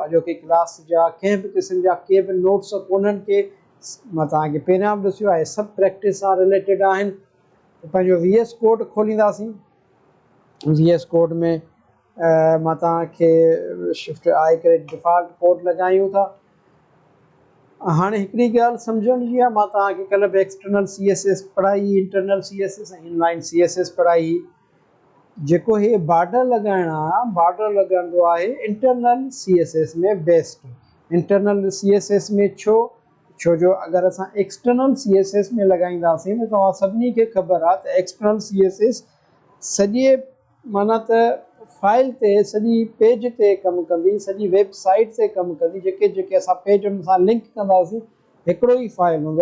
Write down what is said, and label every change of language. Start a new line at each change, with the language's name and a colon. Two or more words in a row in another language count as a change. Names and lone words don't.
Sindhi: अॼोके क्लास जा कंहिं बि क़िस्म जा के बि नोट्स कोन्हनि के मां तव्हांखे पहिरियां बि ॾिसियो आहे, सभु प्रैक्टिस सां रिलेटेड आहिनि। पंहिंजो VS कोड खोलींदासीं। VS कोड में मां तव्हांखे
English: shift I
Sindhi: करे
English: default code
Sindhi: लॻायूं था। हाणे हिकिड़ी ॻाल्हि सम्झण जी आहे, मां तव्हांखे कल्ह बि
English: external CSS
Sindhi: पढ़ाई,
English: internal CSS
Sindhi: ऐं
English: inline CSS
Sindhi: पढ़ाई। जेको हे बॉर्डर लॻाइणु आहे, बॉर्डर लॻंदो आहे
English: internal CSS
Sindhi: में बेस्ट।
English: internal CSS
Sindhi: में छो जो अगरि असां
English: external CSS
Sindhi: में लॻाईंदासीं त तव्हां सभिनी खे ख़बर आहे त
English: external CSS
Sindhi: सॼे माना त फाइल ते, सॼी पेज ते कमु कंदी, सॼी वेबसाइट ते कमु कंदी। जेके असां पेजनि सां लिंक कंदासीं, हिकिड़ो ई फाइल हूंदो।